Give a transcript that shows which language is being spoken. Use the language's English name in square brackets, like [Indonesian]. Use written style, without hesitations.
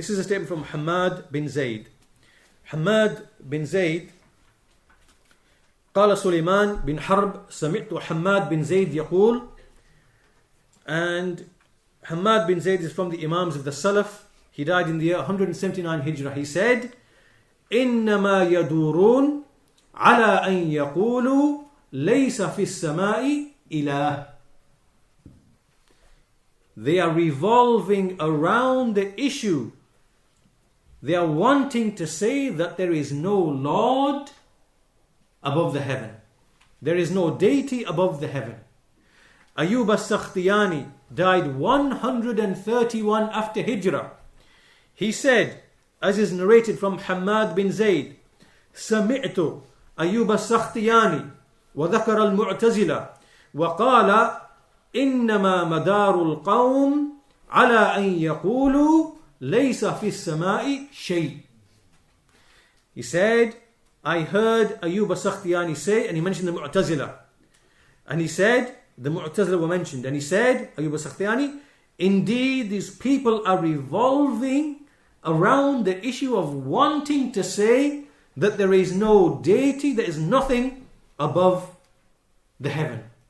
[English] This is a statement from Ahmad bin Zayd. Ahmad bin Zayd [Arabic] قال سليمان بن حرب سمعت حماد بن زيد يقول, [English] and Hamad bin Zayd is from the Imams of the Salaf. He died in the year 179 Hijrah. He said, [Arabic] إنما يدورون على أن يقولوا ليس في السماء إله. [English] They are revolving around the issue. They are wanting to say that there is no Lord above the heaven. There is no deity above the heaven. Ayyub as-Sakhtiyani died 131 after Hijrah. He said, as is narrated from Hamad bin Zayd, [Arabic] سمعت أيوب السختياني وذكر المعتزلة وقال إنما مدار القوم على أن يقولوا ليس في السماء شيء. [English] He said, I heard Ayyub as-Sakhtiyani say, and he mentioned the Mu'tazila. And he said, the Mu'tazila were mentioned, and he said, Ayyub as-Sakhtiyani, indeed these people are revolving around the issue of wanting to say that there is no deity, there is nothing above the heaven.